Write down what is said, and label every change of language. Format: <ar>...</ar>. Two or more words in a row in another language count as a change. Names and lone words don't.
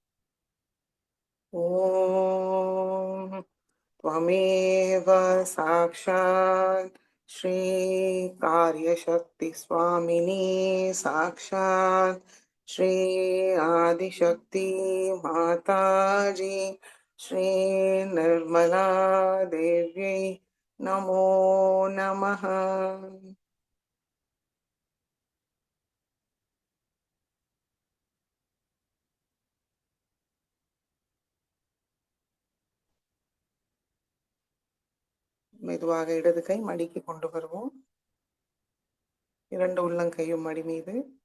<sa>ஓம் त्वमेव साक्षात् श्री कार्यशक्ति स्वामिनी साक्षात् श्री आदिशक्ति माताजी श्री निर्मला देव्यै नमो नमः.</sa> <ta>மெதுவாக இடது கை மடிக்கு கொண்டு வருவோம். இரண்டு உள்ளங்கையும் மடி மீது.</ta>